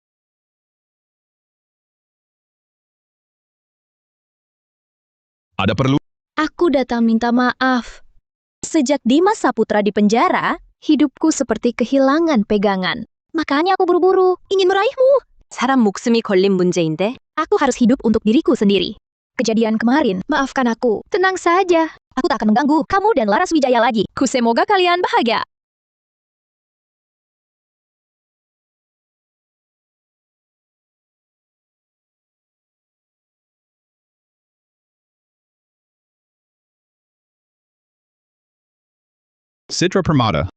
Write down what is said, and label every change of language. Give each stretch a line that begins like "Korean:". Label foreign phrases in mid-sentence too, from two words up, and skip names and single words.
Indonesian: Ada perlu? aku datang minta maaf. Sejak Dimas Saputra di penjara, hidupku seperti kehilangan pegangan. Makanya aku buru-buru, ingin meraihmu.
Korean: 사람 목숨이 걸린 문제인데.
Indonesian: Aku harus hidup untuk diriku sendiri. Kejadian kemarin, maafkan aku. Tenang saja. Aku tak akan mengganggu kamu dan Laras Wijaya lagi. Kusemoga kalian bahagia. Citra Permata.